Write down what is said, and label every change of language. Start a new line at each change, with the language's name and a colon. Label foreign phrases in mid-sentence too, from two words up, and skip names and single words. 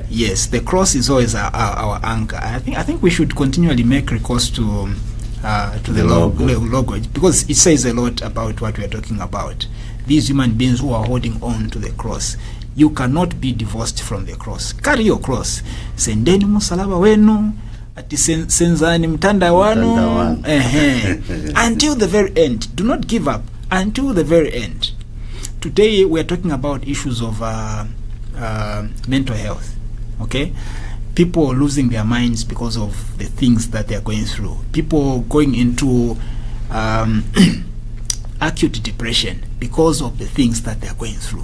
English: Yes, the cross is always our anchor. I think we should continually make recourse to the logo, because it says a lot about what we are talking about. These human beings who are holding on to the cross, you cannot be divorced from the cross. Carry your cross.
Bemba: Sendeni musalaba wenu, ati
Nyanja: senzani mtanda wanu,
English: until the very end. Do not give up until the very end. Today we are talking about issues of mental health. Okay, people losing their minds because of the things that they are going through. People going into acute depression because of the things that they are going through.